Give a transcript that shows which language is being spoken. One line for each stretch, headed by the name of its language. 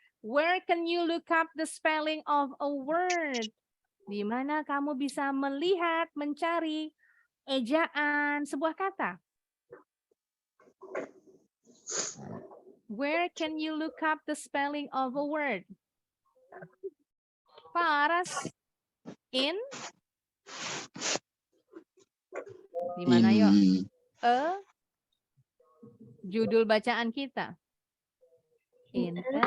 English: Where can you look up the spelling of a word?
Indonesian: Di mana kamu bisa melihat, mencari ejaan sebuah kata?
English: Where can you look up the spelling of a word? Faras. In?
Indonesian: Di mana yuk? Judul bacaan kita. In